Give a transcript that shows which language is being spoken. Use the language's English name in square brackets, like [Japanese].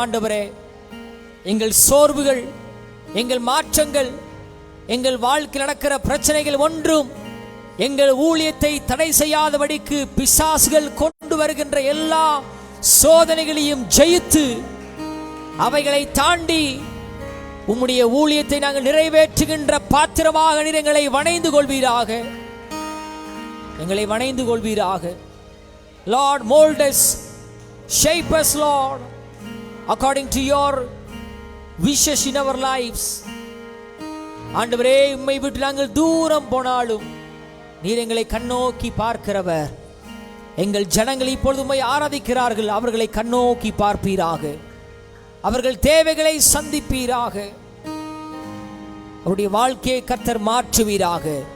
[Tamil] ஆண்டவரே, எங்கள் சோர்வுகள், எங்கள் மாற்றங்கள், எங்கள் வாழ்க்கையில் நடக்கிற பிரச்சனைகள் ஒன்றும் எங்கள் ஊழியத்தை தடை செய்யாதபடிக்கு பிசாசுகள் கொண்டு வருகின்ற எல்லா சோதனைகளையும் ஜெயித்து அவைகளை தாண்டி உம்முடைய ஊழியத்தை நாங்கள் நிறைவேற்றுகின்ற பாத்திரமாக நீர் எங்களை வணைந்து கொள்வீராக, எங்களை வணைந்து கொள்வீராக. [English] Lord, mold us, shape us, Lord, according to your wishes in our lives. [Tamil] ஆண்டவரே, உம்மை விட்டு நாங்கள் தூரம் போனாலும் நீர் எங்களை கண்ணோக்கி பார்க்கிறவர். எங்கள் ஜனங்கள் இப்பொழுது உம்மை ஆராதிக்கிறார்கள், அவர்களை கண்ணோக்கி பார்ப்பீராக, அவர்கள் தேவைகளை சந்திப்பீராக, அவருடைய வாழ்க்கையை கர்த்தர் மாற்றுவீராக.